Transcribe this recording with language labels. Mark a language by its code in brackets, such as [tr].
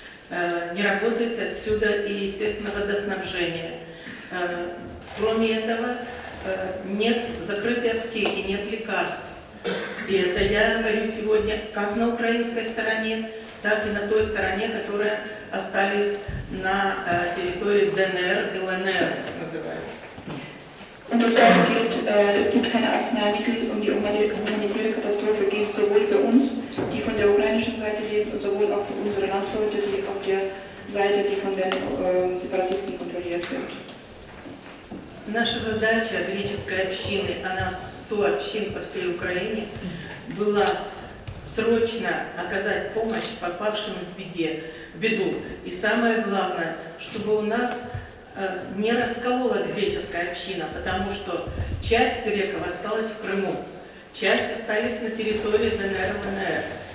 [ru] Не работает отсюда и, естественно, водоснабжение. Кроме этого, нет закрытой аптеки, нет лекарств. И это я говорю сегодня как на украинской стороне, так и на той стороне, которые остались на территории ДНР и ЛНР, так называемых. [de] Und das Gleiche gilt, es gibt keine Arzneimittel und die humanitäre Katastrophe gilt sowohl für uns, die von der ukrainischen Seite leben, und sowohl auch für unsere Landsleute, die auf der Seite, die von den Separatisten kontrolliert wird. [ru] Наша задача греческой общины, а нас 100 общин по всей Украине, была срочно оказать помощь попавшим в беду. И самое главное, чтобы у нас не раскололась греческая община, потому что часть греков осталась в Крыму, часть остались на территории ДНР, ЛНР.